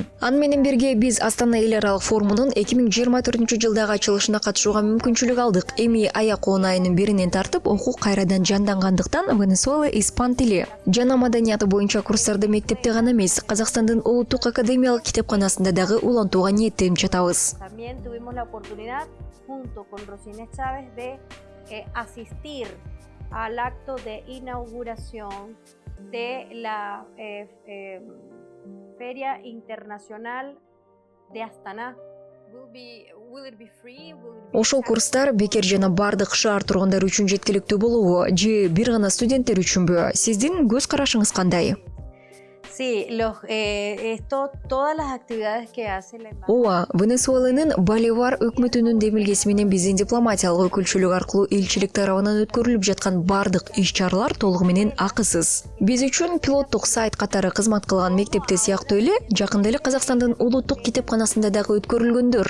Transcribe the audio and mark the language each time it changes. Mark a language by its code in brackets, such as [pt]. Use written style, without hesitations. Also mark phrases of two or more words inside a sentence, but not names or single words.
[ky] Аны менен бирге биз Астана эл аралык форумунун 2024-жылдагы ачылышына катышууга мүмкүнчүлүк алдык. Эми аяк 10 айынын биринен тартып окуу кайрадан жандангандыктан Венесуэла испан тили жана маданияты боюнча курстарды мектепте гана эмес, Казакстандын улуттук академиялык китепканасында дагы улантууга ниеттенип жатабыз. [es] También tuvimos la oportunidad, junto con Rosina Chávez, de asistir al acto de inauguración de la Feria Internacional de Astana. [ky] Ошол курстар бекер жана бардык шаар тургундары үчүн жеткиликтүү болобу же бир гана студенттер үчүнбү? Сиздин көз карашыңыз кандай? [es] Sí, todas las actividades que hace la [ky] Ооба, Венесуэланын Боливар өкмөтүнүн демилгеси менен биздин дипломатиялык өкүлчүлүк аркылуу элчилик тарабынан өткөрүлүп жаткан бардык иш-чаралар толугу менен акысыз. Биз үчүн пилоттук сайт катары кызмат кылган мектепте сыяктуу эле жакында эле Казакстандын улуттук китепканасында дагы өткөрүлгөндөр.